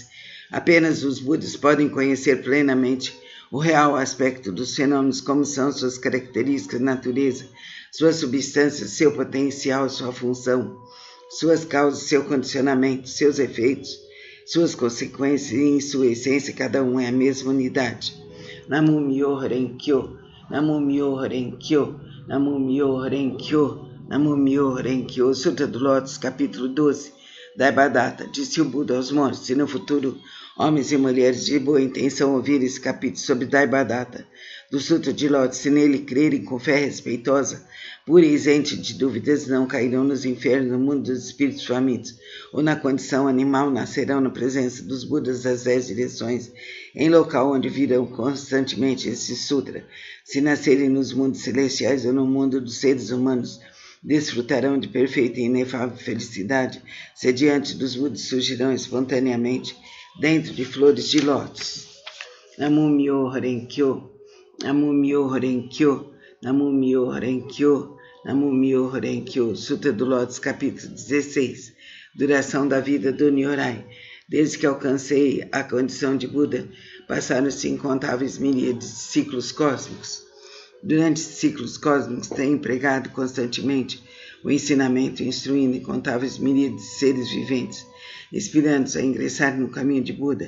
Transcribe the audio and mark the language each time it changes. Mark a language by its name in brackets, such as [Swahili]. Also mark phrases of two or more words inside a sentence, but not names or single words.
[Portuguese] Apenas os Budas podem conhecer plenamente o real aspecto dos fenômenos, como são suas características, natureza, suas substâncias, seu potencial, sua função, suas causas, seu condicionamento, seus efeitos, suas consequências e, em sua essência, cada um é a mesma unidade. [Japanese] 南無妙法蓮華経、南無妙法蓮華経、南無妙法蓮華経、南無妙法蓮華経. [Portuguese] Sutra do Lótus, capítulo 12, Daibhadata. Disse o Buda aos monges: se no futuro homens e mulheres de boa intenção ouvirem esse capítulo sobre Daibhadata do Sutra de Lótus, se nele crerem com fé respeitosa, pura e isente de dúvidas, não cairão nos infernos, no mundo dos espíritos famintos, ou na condição animal, nascerão na presença dos Budas das 10 direções, em local onde virão constantemente esse sutra. Se nascerem nos mundos celestiais ou no mundo dos seres humanos, desfrutarão de perfeita e inefável felicidade, se diante dos Budas surgirão espontaneamente dentro de flores de lótus. [Japanese] 南無妙法蓮華経、南無妙法蓮華経、南無妙法蓮華経、南無妙法蓮華経. [Portuguese] Sutra do Lótus, capítulo 16. Duração da vida do Nyorai. Desde que alcancei a condição de Buda, passaram-se incontáveis miríades de ciclos cósmicos. Durante esses ciclos cósmicos, tenho empregado constantemente o ensinamento, instruindo incontáveis miríades de seres viventes, inspirando-os a ingressar no caminho de Buda.